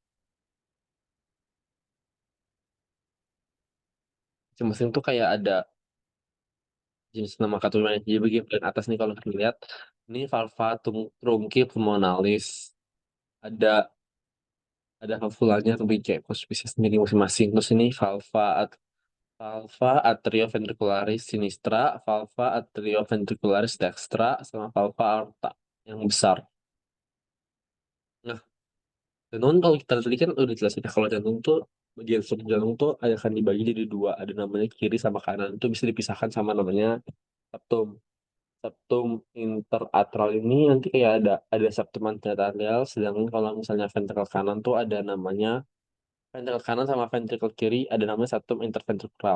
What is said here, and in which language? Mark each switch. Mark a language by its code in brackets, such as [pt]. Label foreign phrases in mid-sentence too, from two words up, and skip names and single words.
[id] Masing-masing tuh kayak ada jenis nama katupnya. Jadi bagian atas nih kalau kita lihat. Ini [la] valva trunki pulmonalis. [id] Ada ada valvulanya tapi kayak spesies sendiri masing-masing. Terus ini [la] valva atrioventricularis sinistra, valva atrioventricularis dextra, [id] sama [la] valva aorta [id] yang besar. Nah, jantung kalau kita tadi kan udah jelasin ya, kalau jantung tuh bagian struktur jantung tuh akan dibagi jadi dua, ada namanya kiri sama kanan. Itu bisa dipisahkan sama namanya septum. Septum interatrial ini nanti kayak ada septum anteratrial, sedangkan kalau misalnya ventrikel kanan tuh ada namanya ventrikel kanan sama ventrikel kiri ada namanya septum interventrikal.